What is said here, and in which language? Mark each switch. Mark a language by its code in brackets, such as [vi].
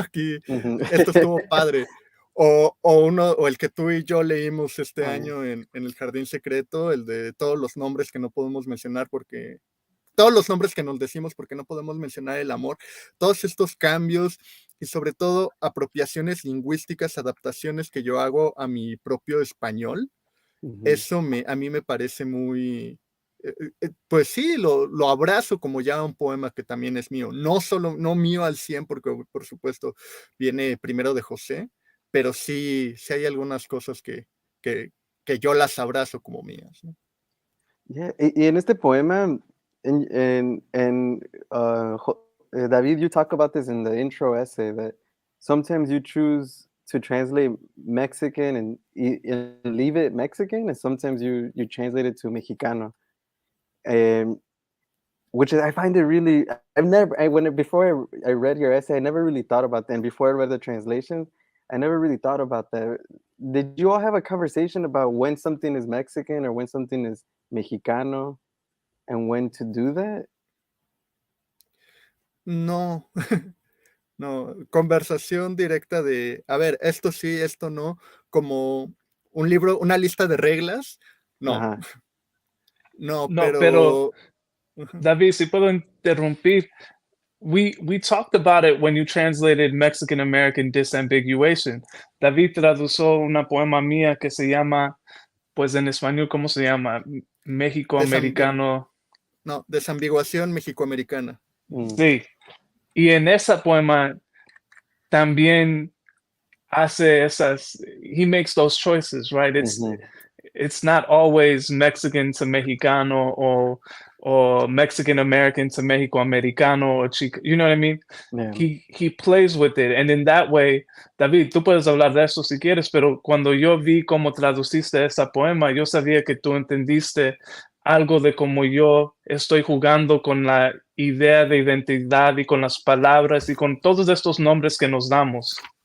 [es] Aquí esto estuvo padre. O el que tú y yo leímos este año en el Jardín Secreto, el de todos los nombres que no podemos mencionar porque todos los nombres que nos decimos porque no podemos mencionar el amor, todos estos cambios y sobre todo apropiaciones lingüísticas, adaptaciones que yo hago a mi propio español, eso a mí me parece muy, pues sí, lo abrazo como ya un poema que también es mío. No mío al 100, porque por supuesto viene primero de José, pero sí hay algunas cosas que, que yo las abrazo como mías, ¿no? [en] Yeah, y en este poema, David, you talk about this in the intro essay that sometimes you choose to translate Mexican and leave it Mexican, and sometimes you translate it to Mexicano. Um, which is, I find it really, I've never I, when it, before I read your essay, I never really thought about that, and before I read the translation, I never really thought about that. Did you all have a conversation about when something is Mexican or when something is Mexicano and when to do that? [es] No, no, conversación directa de, a ver, esto sí, esto no, como un libro, una lista de reglas, no, Uh-huh. no, No, pero pero ujú. [en] David, si puedo interrumpir, we talked about it when you translated Mexican American Disambiguation. [es] David tradujo una poema mía que se llama, pues en español, ¿cómo se llama? México Desambi- Americano. no, desambiguación mexicoamericana. Mm. Sí. Y en esa poema también hace esas, he makes those choices, right? Mhm. [en] It's not always Mexican to Mexicano or Mexican American to Mexico Americano or Chica, you know what I mean? Yeah. [es] He plays with it, and in that way, David, tú puedes hablar de eso si quieres, pero cuando yo vi cómo traduciste esa poema, yo sabía que tú entendiste algo de cómo yo estoy jugando con la idea de identidad y con las palabras y con todos estos nombres que nos damos.